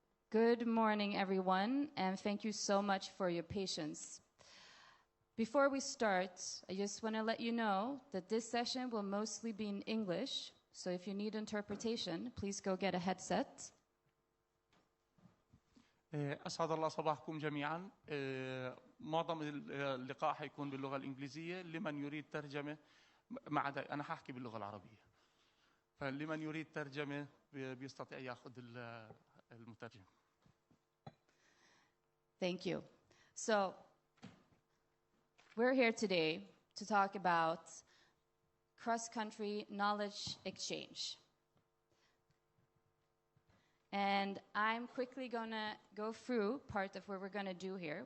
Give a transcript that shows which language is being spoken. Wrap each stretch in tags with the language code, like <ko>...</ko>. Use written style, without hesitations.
<en>Good morning, everyone, and thank you so much for your patience. Before we start, I just want to let you know that this session will mostly be in English, so if you need interpretation, please go get a headset.</en> <ar>أسعد الله صباحكم جميعا. معظم اللقاء حيكون باللغة الإنجليزية لمن يريد ترجمة ما عدا أنا هحكي باللغة العربية. فلمن يريد ترجمة بيستطيع يأخذ المترجم.</ar> <en>Thank you. So, we're here today to talk about cross-country knowledge exchange. And I'm quickly going to go through part of what we're going to do here.</en>